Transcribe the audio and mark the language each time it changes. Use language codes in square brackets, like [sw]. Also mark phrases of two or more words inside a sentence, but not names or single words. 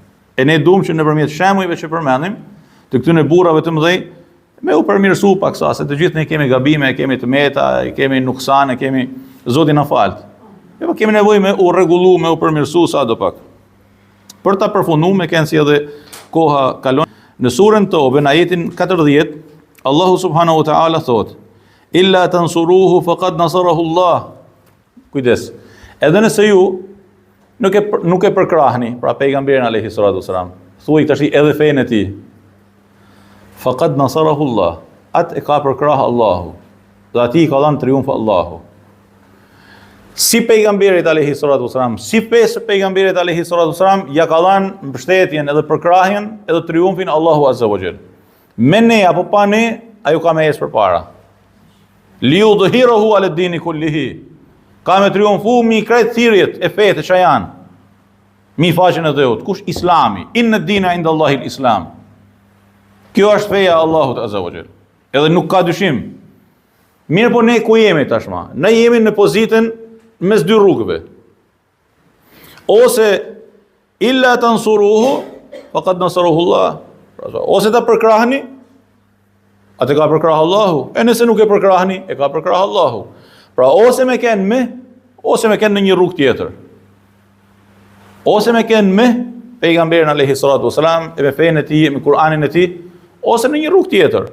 [sq] E ne duam që nëpërmjet shembujve që përmendim, të këtyre burrave të mëdhej, me u përmirësu pak sa, se të gjithë ne kemi gabime, kemi të meta, kemi nuksane, kemi Zoti na falt. Po kemi nevojë me u rregullu, me u përmirësu sa do pak. Për ta përfunduar me kënë si edhe koha kalon. Në surën Tobe, në ajetin 40, Allahu [ar] سبحانه وتعالى [sq] thot: [ar] "إلا تنصروه فقد نصره الله." [sq] Kujdes. Edhe nëse ju nuk e përkrahni, pra pejgamberin [ar] عليه الصلاة والسلام, [sq] thuaj tash edhe fenë e tij. [ar] فقد نصره الله. [sq] Atë e ka përkrah Allahu. Dhe ati i ka dhënë triumf Allahu. Si pejgamberit [ar] عليه الصلاة والسلام, [sq] si pesë pejgamberit [ar] عليه الصلاة والسلام [sq] ja ka dhënë mbështetjen edhe përkrahjen edhe triumfin Allahu [ar] عز وجل. [sq] Me ne apo pa ne, ajo ka me ecë përpara. [ar] ليظهره على الدين كله. [sq] Ka me triumfu mi krejt thirrjet e fetë që janë. Mi faqen e dheut. Kush? Islami. [ar] إن الدين عند الله الإسلام. [sq] Kjo është feja Allahut [ar] عز وجل. [sq] Edhe nuk ka dyshim. Mirë po ne ku jemi tashma? Ne jemi në pozitën mes dy rrugëve. [ar] Ose إلا تنصروه فقد نصره الله. [sq] Ose ta përkrahni, atë ka përkrah Allahu. E nëse nuk e përkrahni, e ka përkrah Allahu. Pra ose me kenë me, ose me kenë në një rrugë tjetër. Ose me kenë me pejgamberin [ar] عليه الصلاة والسلام, [sq] e me fenë e tij, me Kur'anin e tij, ose në një rrugë tjetër.